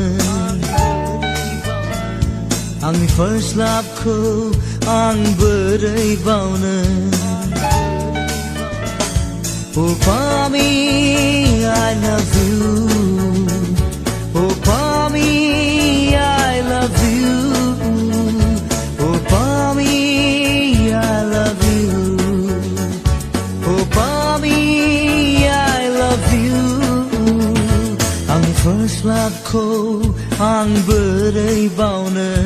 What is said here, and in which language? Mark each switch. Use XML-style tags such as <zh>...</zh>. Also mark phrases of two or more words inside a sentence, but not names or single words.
<brx>आंनि</brx> <en>first love</en> <brx>खौ आं बोरै बावनो Oh</brx> <en>Pami, I love you Oh Pami, I love you Oh Pami, I love you Oh Pami, I love you</en> <brx>आंनि first love खौ आं बोरै बावनो</brx>